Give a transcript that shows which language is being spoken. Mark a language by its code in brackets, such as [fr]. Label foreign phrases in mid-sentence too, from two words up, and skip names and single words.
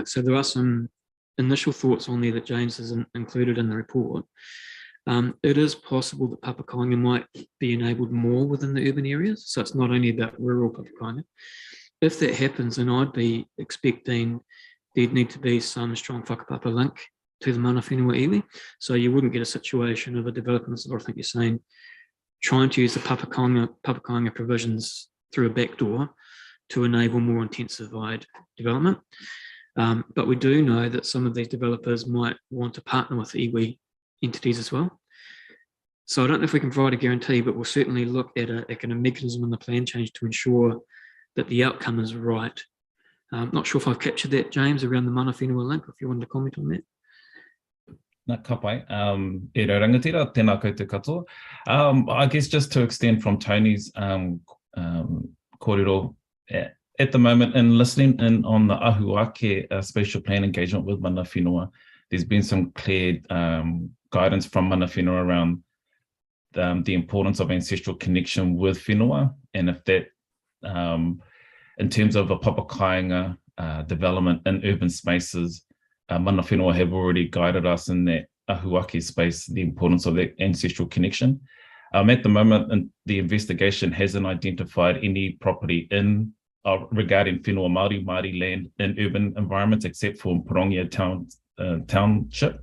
[en] So there are some initial thoughts on there that James has included in the report. It is possible that Papakainga might be enabled more within the urban areas. So it's not only about rural Papakainga. If that happens, then I'd be expecting there'd need to be some strong whakapapa link to the [mi] mana whenua iwi. [en] So you wouldn't get a situation of a developer, this is what I think you're saying, trying to use the Papakainga provisions through a backdoor to enable more intensified development. But we do know that some of these developers might want to partner with iwi entities as well. So I don't know if we can provide a guarantee, but we'll certainly look at a kind of mechanism in the plan change to ensure that the outcome is right. Not sure if I've captured that, James, around the [mi] mana whenua [en] link, if you wanted to comment on that. [mi] Nā ka pai, e rau rangatira, tēnā koutou katoa. [en] I guess just to extend from Tony's kōrero, at the moment, in listening in on the Ahuake spatial plan engagement with [mi] mana whenua, [en] there's been some clear guidance from [mi] mana whenua [en] around the importance of ancestral connection with whenua, and if that, in terms of a Papakainga development in urban spaces, [mi] mana whenua [en] have already guided us in that Ahuake space, the importance of that ancestral connection. At the moment, the investigation hasn't identified any property in regarding [mi] whenua Māori [en] land in urban environments, except for Porongia Township.